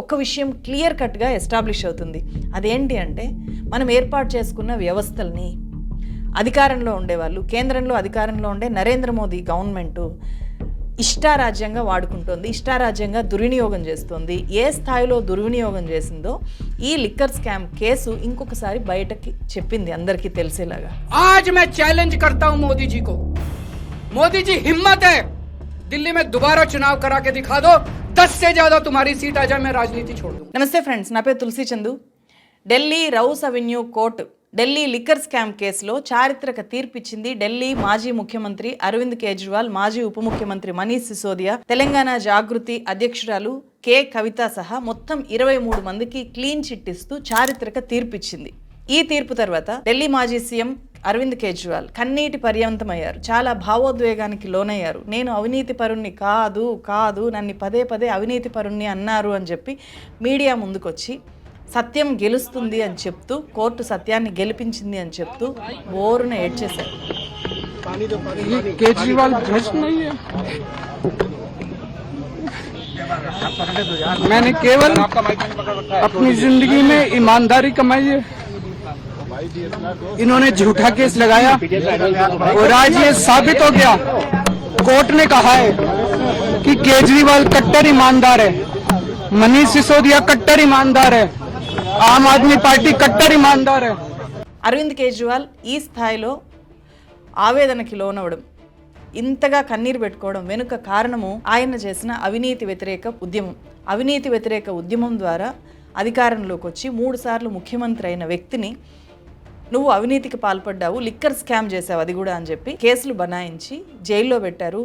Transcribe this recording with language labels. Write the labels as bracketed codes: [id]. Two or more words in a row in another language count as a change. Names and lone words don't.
[te] ఒక్క విషయం [en] clear cut-ga establish [te] అవుతుంది. అదేంటి అంటే, మనం ఏర్పాటు చేసుకున్న వ్యవస్థల్ని అధికారంలో ఉండేవాళ్ళు, కేంద్రంలో అధికారంలో ఉండే నరేంద్ర మోదీ గవర్నమెంటు ఇష్టారాజ్యంగా వాడుకుంటోంది, ఇష్టారాజ్యంగా దుర్వినియోగం చేస్తుంది. ఏ స్థాయిలో దుర్వినియోగం చేసిందో ఈ [en] liquor scam case [te] ఇంకొకసారి బయటకి చెప్పింది అందరికీ తెలిసేలాగా. [hi] आज मैं चैलेंज करता हूं मोदी जी को, मोदी जी हिम्मत है दिल्ली में दोबारा चुनाव करा के दिखा दो, 10 से ज्यादा तुम्हारी सीट आ जाए, मैं राजनीति छोड़ दूं. [te] నమస్తే ఫ్రెండ్స్, నా పేరు తులసి చందు. ఢిల్లీ రౌస్ అవెన్యూ కోర్టు ఢిల్లీ [en] liquor scam [te] కేసులో చారిత్రక తీర్పిచ్చింది. ఢిల్లీ మాజీ ముఖ్యమంత్రి అరవింద్ కేజ్రీవాల్, మాజీ ఉప ముఖ్యమంత్రి మనీష్ సిసోదియా, తెలంగాణ జాగృతి అధ్యక్షురాలు కె కవిత సహా మొత్తం 23 మందికి [en] clean chit [te] ఇస్తూ చారిత్రక తీర్పిచ్చింది. ఈ తీర్పు తర్వాత ఢిల్లీ మాజీ సీఎం అరవింద్ కేజ్రీవాల్ కన్నీటి పర్యంతమయ్యారు, చాలా భావోద్వేగానికి లోనయ్యారు. నేను అవినీతి పరుణ్ణి కాదు నన్ను పదే పదే అవినీతి పరుణ్ణి అన్నారు అని చెప్పి మీడియా ముందుకొచ్చి సత్యం గెలుస్తుంది అని చెప్తూ, కోర్టు సత్యాన్ని గెలిపించింది అని చెప్తూ బోరున ఏడ్చేశారు. [hi] केजरीवाल भ्रष्ट नहीं है, मैंने केवल अपनी जिंदगी में ईमानदारी कमाई है. इन्होंने झूठा केस लगाया और आज ये साबित हो गया. कोर्ट ने कहा है कि केजरीवाल कट्टर ईमानदार है, मनीष सिसोदिया कट्टर ईमानदार है, आम आदमी पार्टी कट्टर ईमानदार है. [te] అరవింద్ కేజ్రీవాల్ ఈ స్థాయిలో ఆవేదనకి లోనవడం, ఇంతగా కన్నీరు పెట్టుకోవడం వెనుక కారణము ఆయన చేసిన అవినీతి వ్యతిరేక ఉద్యమం. అవినీతి వ్యతిరేక ఉద్యమం ద్వారా అధికారంలోకి వచ్చి 3 సార్లు ముఖ్యమంత్రి అయిన వ్యక్తిని నువ్వు అవినీతికి పాల్పడ్డావు, [en] liquor scam [te] చేసావు అది కూడా అని చెప్పి కేసులు బనాయించి జైల్లో పెట్టారు.